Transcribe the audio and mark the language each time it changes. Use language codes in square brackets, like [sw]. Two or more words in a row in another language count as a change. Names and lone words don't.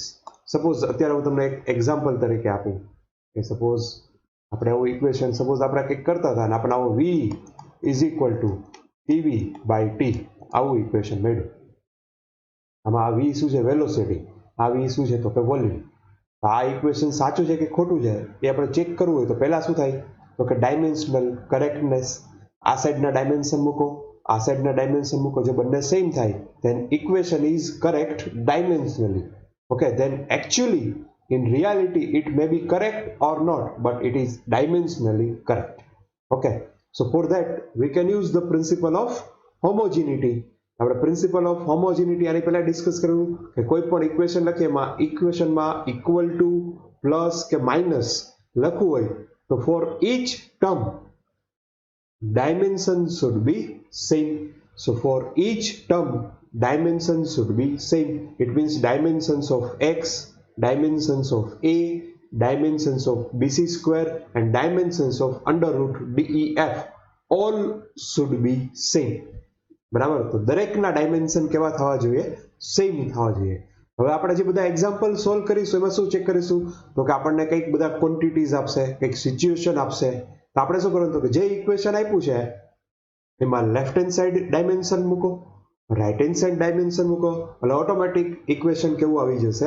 [gu] સપોઝ અત્યારે હું તમને એક એક્ઝામ્પલ તરીકે આપું કે સપોઝ આપણે આવું ઇક્વેશન આપણે કંઈક કરતા હતા અને આપણે આવો v [en] is equal to TV by T [gu] આવું ઇક્વેશન મળ્યું. આમાં આ v શું છે? વેલોસિટી. આ v શું છે? તો કે વોલ્યુમ. આ ઇક્વેશન સાચું છે કે ખોટું છે એ આપણે ચેક કરવું હોય તો પહેલા શું થાય? તો કે [en] dimensional correctness. [gu] આ સાઈડના ડાયમેન્શન મૂકો, આ સાઈડના ડાયમેન્શન મૂકો. જો બંને સેમ થાય [en] then equation is correct dimensionally. Okay, then actually in reality it may be correct or not, but it is dimensionally correct. Okay, so for that we can use the principle of homogeneity. [gu] આપણે [en] principle of homogeneity [gu] આની પહેલા ડિસ્કસ કર્યું કે કોઈ પણ ઇક્વેશન લખીએ એમાં ઇક્વેશનમાં [en] equal to plus [gu] કે માઇનસ લખવું હોય તો [en] for each term dimension should be same. So for each term dimension should be same. It means dimensions of x, dimensions of a, dimensions of bc square and dimensions of under root def all should be same. [gu] બરાબર? તો દરેકના ડાયમેન્શન કેવા થવા જોઈએ? સેમ થવા જોઈએ. હવે આપણે જે બધા એક્ઝામ્પલ સોલ્વ કરીશું એમાં શું ચેક કરીશું? તો કે આપણને કંઈક બધા ક્વોન્ટિટીઝ આપશે, કંઈક સિચ્યુએશન આપશે. તો આપણે શું કરવાનું? તો કે જે ઇક્વેશન આપ્યું છે એમાં [en] left hand side dimension [gu] મૂકો, [en] right hand side dimension [gu] મૂકો એટલે ઓટોમેટિક ઇક્વેશન કેવું આવી જશે?